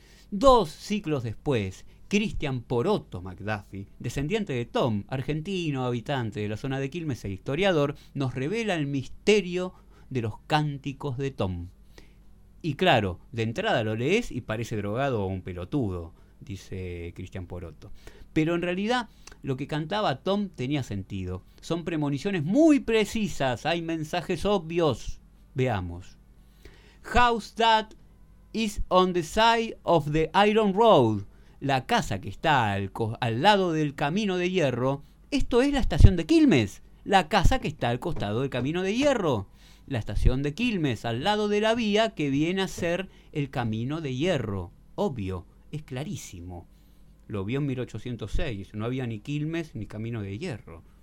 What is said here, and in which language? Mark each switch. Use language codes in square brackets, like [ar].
[es] Dos siglos después, Christian Poroto McDuffie, descendiente de Tom, argentino, habitante de la zona de Quilmes e historiador, nos revela el misterio de los cánticos de Tom. Y claro, de entrada lo lees y parece drogado o un pelotudo, dice Christian Poroto. Pero en realidad, lo que cantaba Tom tenía sentido. Son premoniciones muy precisas, hay mensajes obvios. Veamos. [en] House that is on the side of the iron road. [es] La casa que está al lado del camino de hierro. Esto es la estación de Quilmes. La casa que está al costado del camino de hierro. La estación de Quilmes, al lado de la vía que viene a ser el camino de hierro. Obvio, es clarísimo. Lo vio en 1806, no había ni Quilmes ni Camino de Hierro.